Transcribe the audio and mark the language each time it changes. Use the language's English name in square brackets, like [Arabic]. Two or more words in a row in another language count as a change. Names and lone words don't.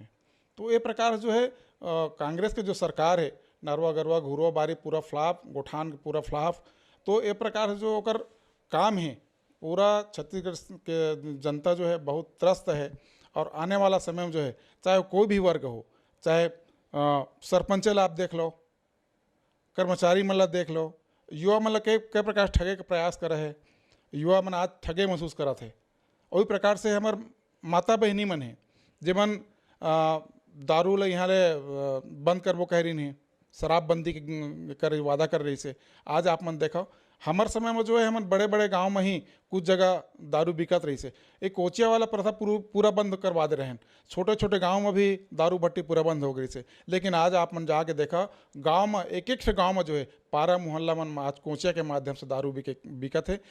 [Chhattisgarhi] तो ये प्रकार जो है कांग्रेस के जो सरकार है नरवा गरवा घुरवा बारी पूरा फ्लॉप, गोठान पूरा फ्लॉप। तो ये प्रकार जो ओकर काम है पूरा छत्तीसगढ़ के जनता जो है बहुत त्रस्त है। और आने वाला समय में जो है चाहे कोई भी वर्ग हो, चाहे सरपंच ला आप देख लो, कर्मचारी मन ला देख लो, युवा मन ला कई प्रकार ठगे के प्रयास करे है, युवा मन आज ठगे महसूस करत है। वही प्रकार से हमार माता बहनी मन है जेमन दारू ला यहाँ ले बंद करबो कह रही नहीं, शराबबंदी कर वादा कर रही से। आज आप मन देखो हमार समय में जो है हम बड़े बड़े गांव में ही कुछ जगह दारू बिकत रही से। एक कोचिया वाला प्रथा पूरा बंद करवा दे रहे हैं, छोटे छोटे गांव में भी दारू भट्टी पूरा बंद हो गई से। लेकिन आज आप मन जाके देखा गांव में एक से गांव में जो है पारा मोहल्ला मन आज कोचिया के माध्यम से दारू बिकत है।